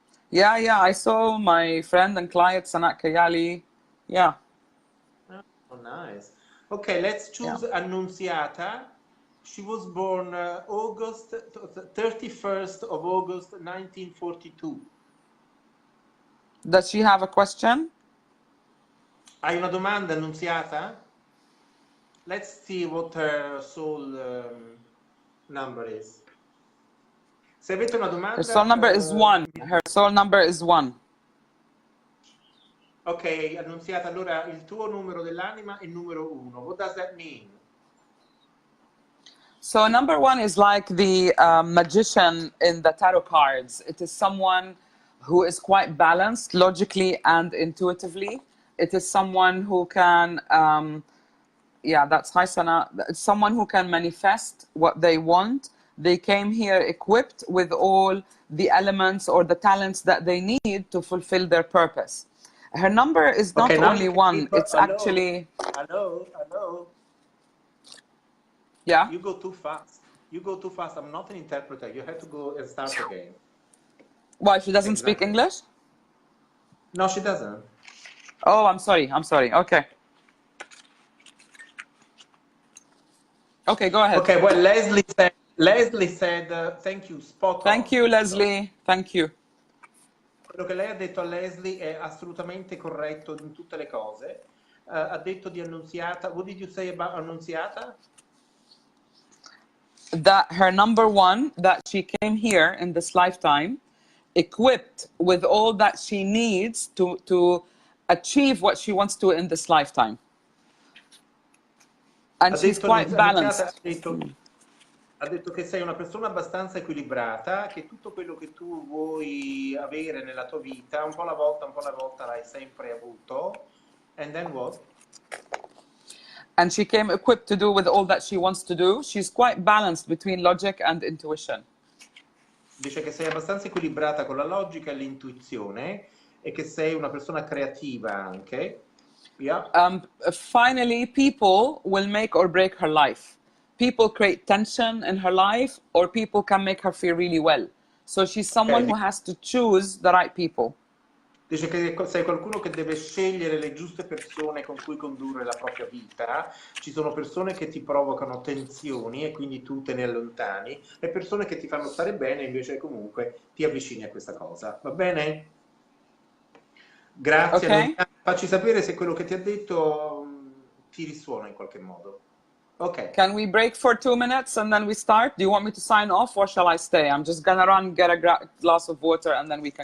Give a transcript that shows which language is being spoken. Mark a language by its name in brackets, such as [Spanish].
[English] Yeah, I saw my friend and client, Sanat Kayali. Yeah. Oh, nice. Okay, let's choose Annunziata. She was born 31st of August 1942. Does she have a question? [Italian] Hai una domanda, Annunziata? [English] Let's see what her soul number is. [Italian] Se avete una domanda... [English] Her soul number is 1. Her soul number is 1. [Italian] Ok, Annunziata, allora il tuo numero dell'anima è il numero 1. [English] What does that mean? So number 1 is like the magician in the tarot cards. It is someone who is quite balanced logically and intuitively. It is someone who can, that's Haisana. It's someone who can manifest what they want. They came here equipped with all the elements or the talents that they need to fulfill their purpose. Her number is not only 1, it's actually... Hello? Yeah? You go too fast. I'm not an interpreter. You have to go and start again. Why, she doesn't speak English? No, she doesn't. Oh, I'm sorry. Okay. Okay, go ahead. Okay, well, Leslie said thank you, spot on. Thank you, Leslie. Thank you. [Italian] Quello che lei ha detto a Leslie è assolutamente corretto in tutte le cose. Ha detto di Annunziata. [English] What did you say about Annunziata? That her number 1, that she came here in this lifetime equipped with all that she needs to achieve what she wants to in this lifetime. And she's quite balanced. [Italian] Ha detto che sei una persona abbastanza equilibrata, che tutto quello che tu vuoi avere nella tua vita, un po' alla volta l'hai sempre avuto. [English] And then what? And she came equipped to do with all that she wants to do. She's quite balanced between logic and intuition. [Italian] Dice che sei abbastanza equilibrata con la logica e l'intuizione e che sei una persona creativa anche. Yeah. [English] Finally, people will make or break her life. people create tension in her life or people can make her feel really well. So she's someone Ok, who has to choose the right people. [Italian] dice che sei qualcuno che deve scegliere le giuste persone con cui condurre la propria vita. Ci sono persone che ti provocano tensioni e quindi tu te ne allontani, e persone che ti fanno stare bene, invece comunque ti avvicini a questa cosa. Va bene? Grazie, Okay? Antonina. Facci sapere se quello che ti ha detto ti risuona in qualche modo. Ok. [English] Can we break for 2 minutes and then we start? Do you want me to sign off or shall I stay? I'm just gonna run get a glass of water and then we can